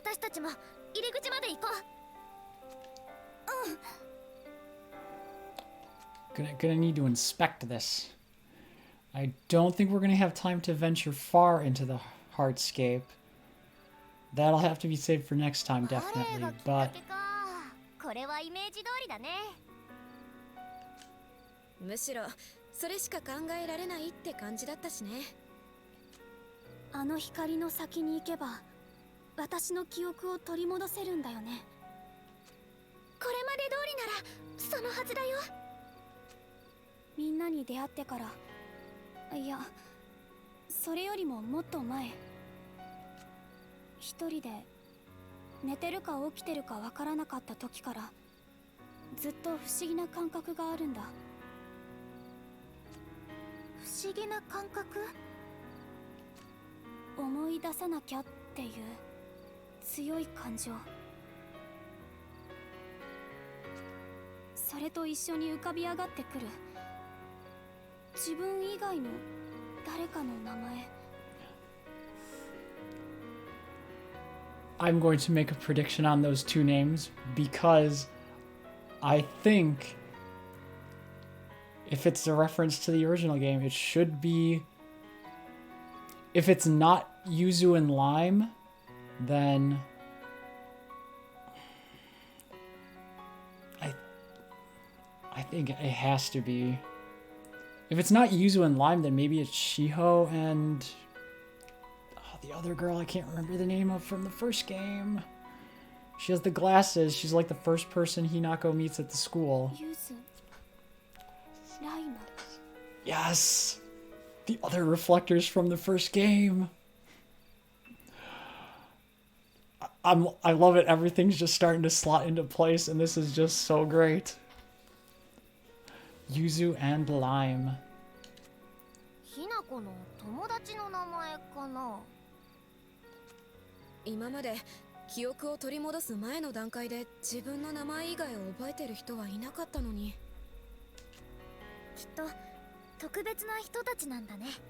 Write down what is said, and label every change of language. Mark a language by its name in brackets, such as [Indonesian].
[Japanese] たちも入り口まで行こう。 [English] Gonna need to inspect this. I don't think we're gonna have time to venture far into the hardscape. That'll have to be saved for next time, definitely. But [Japanese] これはイメージ通りだね。むしろそれしか考えられないって感じだったしね。あの光の先に行けば私の記憶を取り戻せるんだよね。これまで通りならそのはずだよ。みんなに出会ってから、いやそれよりももっと前、一人で寝てるか起きてるかわからなかった時からずっと不思議な感覚があるんだ。不思議な感覚？思い出さなきゃっていう強い感情、それと一緒に浮かび上がってくる自分以外の誰かの名前。 [English] I'm going to make a prediction on those two names because I think if it's a reference to the original game, it should be. If it's not Yuzu and Lime, then I think it has to be. If it's not Yuzu and Lime, then maybe it's Shiho and the other girl I can't remember the name of from the first game. She has the glasses. She's like the first person Hinako meets at the school. Yuzu, Lime. Yes! The other reflectors from the first game. I love it. Everything's just starting to slot into place, and this is just so great. Yuzu and Lime. [Japanese] ひなこの友達の名前かな。今まで記憶を取り戻す前の段階で自分の名前以外を覚えてる人はいなかったのに。きっと特別な人たちなんだね。